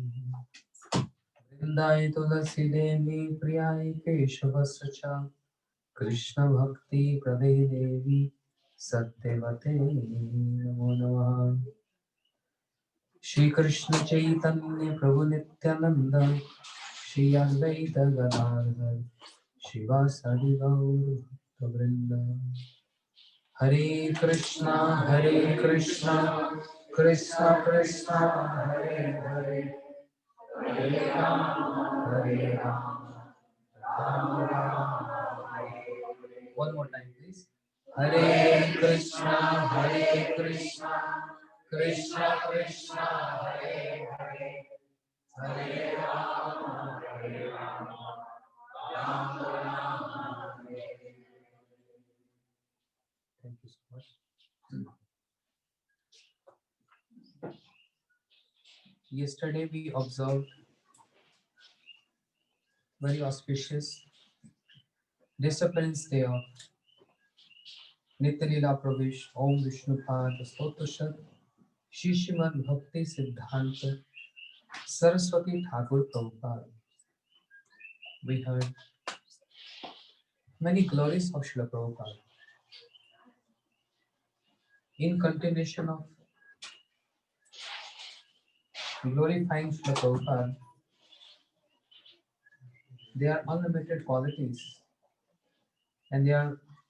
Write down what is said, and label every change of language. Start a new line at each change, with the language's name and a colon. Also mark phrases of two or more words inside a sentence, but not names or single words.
Sanskrit: वृंदाय तुलसी देवी प्रियाय केशवस्य च कृष्ण भक्ति प्रदे देवी सत्यवते नमो नमः। श्री कृष्ण चैतन्य प्रभु नित्यानंद श्री अद्वैत गदाधर शिवासादि गौर भक्तवृंद। हरे कृष्णा कृष्णा कृष्णा हरे हरे हरे राम राम राम हरे हरे।
English: One more time please.
Sanskrit: हरे कृष्ण कृष्णा कृष्णा हरे हरे हरे राम राम राम हरे हरे।
English: Thank you so much. Yesterday we observed very auspicious Disciplines Day of Nitya Leela Pravesh Om Vishnupad Stotrashad Shri Srimad Bhakti Siddhanta Saraswati Thakur Prabhupada. We heard many glories of Srila Prabhupada. In continuation of glorifying Srila Prabhupada, there are unlimited qualities and there are